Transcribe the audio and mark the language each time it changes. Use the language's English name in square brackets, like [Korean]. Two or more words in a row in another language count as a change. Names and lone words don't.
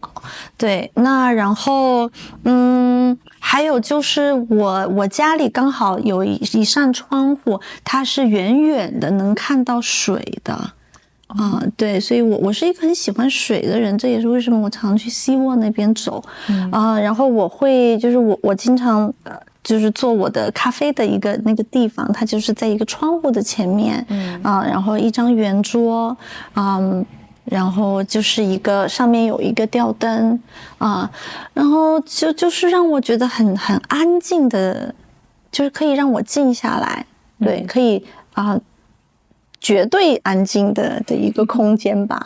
[Chinese] 對，那然後還有就是我家裡剛好有一扇窗戶，它是遠遠的能看到水的。對，所以我是一個很喜歡水的人，這也是為什麼我常去西沃那邊走。然後我會就是我經常就是做我的咖啡的一個那個地方，它就是在一個窗戶的前面。然後一張圓桌，然後就是上面有一個吊燈然後就是讓我覺得很安靜的，就是可以讓我靜下來。對，可以絕對安靜的一個空間吧。